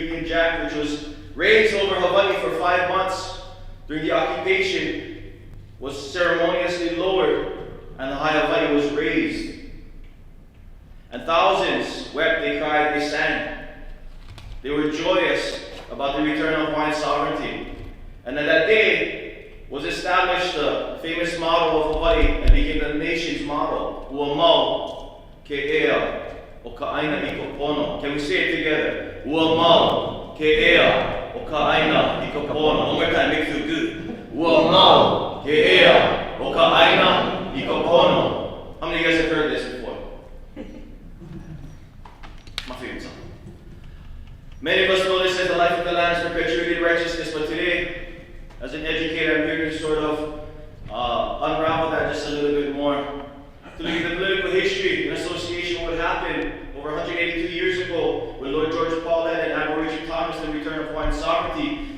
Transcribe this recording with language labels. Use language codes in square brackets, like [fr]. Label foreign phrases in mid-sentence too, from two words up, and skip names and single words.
[en] Jack, which was raised over Hawaii for 5 months during the occupation, was ceremoniously lowered, and the high Hawaii was raised. And thousands wept, they cried, they sang. They were joyous about the return of Hawaiian sovereignty. And on that day was established the famous motto of Hawaii and became the nation's motto. [haw] Ua mau ke ea o ka āina I ka PONO. [en] Can we say it together? [haw] Ua mau ke ea o ka āina I ka PONO. [en] One more time, make it feel good. [haw] Ua mau ke ea o ka āina I ka PONO. [en] How many of you guys have heard this before? My favorite song. Many of us know this as the life of the land is perpetuated righteousness, but today, as an educator, I'm here to sort of unravel that just a little bit more. To look at the political history in association with what happened over 182 years ago when Lord George Paulette and Admiral Richard Thomas and the return of Hawaiian sovereignty.